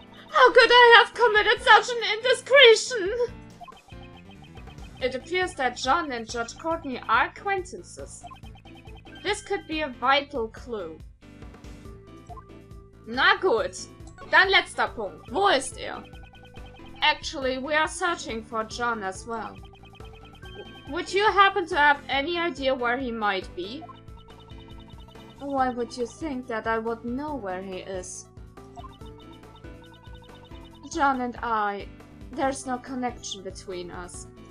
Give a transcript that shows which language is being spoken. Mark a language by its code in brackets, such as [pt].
[en] How could I have committed such an indiscretion? It appears that John and Judge Courtney are acquaintances. This could be a vital clue. [de] Na gut, dann letzter Punkt. Wo ist er? [en] Actually, we are searching for John as well. Would you happen to have any idea where he might be? Why would you think that I would know where he is? John and I, there's no connection between us.